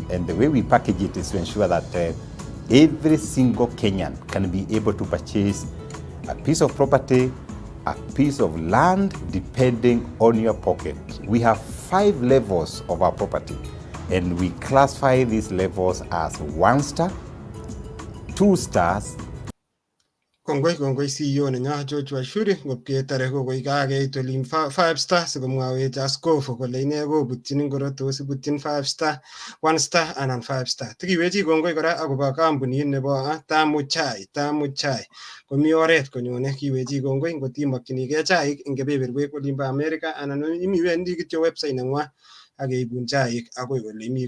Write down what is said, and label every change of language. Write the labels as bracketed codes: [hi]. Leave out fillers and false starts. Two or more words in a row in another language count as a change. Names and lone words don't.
[en] And the way we package it is to ensure that every single Kenyan can be able to purchase a piece of property, a piece of land, depending on your pocket. We have 5 levels of our property, and we classify these levels as 1 star, 2 stars. [kln] Kongoi CEO nenyo Joshua Shuri ngopketare kokoi kakeit olin 5 star sikomwawech askofu kole ine kobutyin ngoro tos ibutyin 5 star 1 star anan 5 star. Tikiwechi kongoi kora akobo kampunit nebo Tamu Chai komi oret konyone kiwechi kongoi ngot imokyinigei chaik eng kebeberwek olimbo America anan imiwendi kityo website neng'wa akeibun chaik akoi ole imi.